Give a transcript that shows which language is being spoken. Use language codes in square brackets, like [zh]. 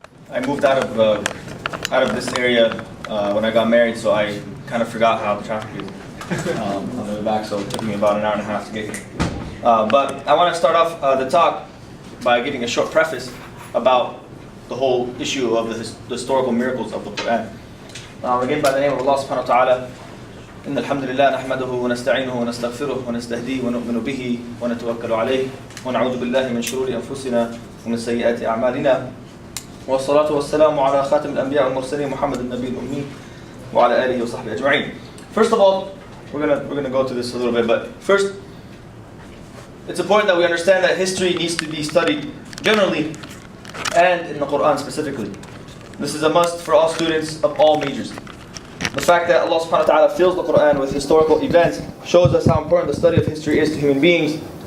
[en] I moved out of this area when I got married, so I kind of forgot how the traffic is on the way back. So it took me about an hour and a half to get here. But I want to start off the talk by giving a short preface about the whole issue of the historical miracles of the Quran. Again, by the name of Allah subhanahu wa ta'ala. [ar] إن الحمد لله نحمده ونستعينه ونستغفره ونستهديه ونؤمن به ونتوكل عليه ونعوذ بالله من شرور أنفسنا ومن سيئات أعمالنا والصلاة والسلام على خاتم الأنبياء والمرسلين محمد النبي الأمي وعلى آله وصحبه أجمعين. [en] First of all, we're gonna go to this a little bit, but first, it's important that we understand that history needs to be studied generally and in the Quran specifically. This is a must for all students of all majors. The fact that Allah subhanahu wa ta'ala fills the Quran with historical events shows us how important the study of history is to human beings.